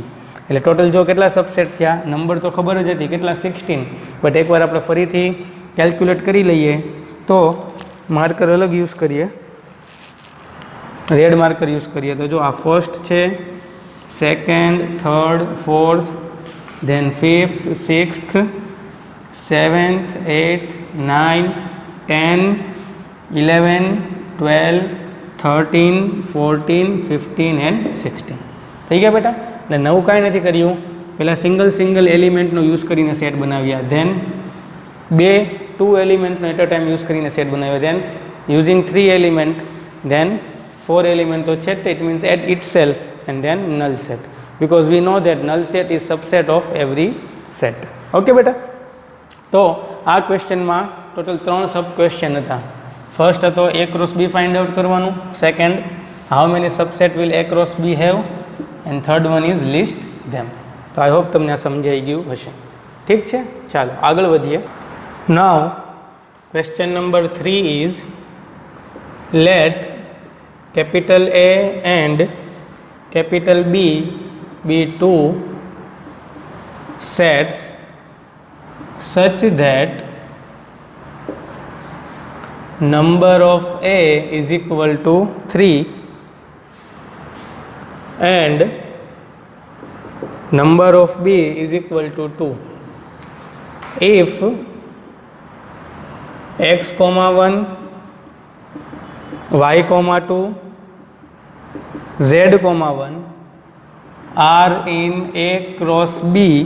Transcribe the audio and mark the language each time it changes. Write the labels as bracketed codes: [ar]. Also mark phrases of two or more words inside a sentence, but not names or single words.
[gu] એટલે ટોટલ જો કેટલા સબસેટ થયા? નંબર તો ખબર જ હતી, કેટલા? 16. બટ એકવાર આપણે ફરીથી કેલ્ક્યુલેટ કરી લઈએ. તો માર્કર અલગ યુઝ કરીએ, [en] red marker use [gu] કરીએ. તો જો આ ફર્સ્ટ છે, [en] second, third, fourth, then 5th, 6th, 7th, 8th, 9, 10, 11, 12, 13, 14, 15 and 16. [gu] થઈ ગયા બેટા? એટલે નવું કાંઈ નથી કર્યું. પહેલાં સિંગલ એલિમેન્ટનો યુઝ કરીને સેટ બનાવ્યા, ધેન 2 એલિમેન્ટનો [en] at a time use [gu] કરીને સેટ બનાવ્યા, [en] then using 3 element, then 4 element [gu] તો છે, [en] it means at itself, and then null set, because we know that null set is subset of every set. [gu] ઓકે બેટા? તો આ ક્વેશ્ચનમાં ટોટલ 3 [en] sub question [gu] હતા. [en] first હતો A cross B find out કરવાનું, second how many subset will A cross B have, and third one is list them. [gu] તો [en] I hope [gu] તમને આ સમજાઈ ગયું હશે. ઠીક છે, ચાલો આગળ વધીએ. [en] now question number 3 is let capital A and capital B be two sets such that number of A is equal to 3 and number of B is equal to 2 if x, 1 y, 2 z, 1 are in A cross B,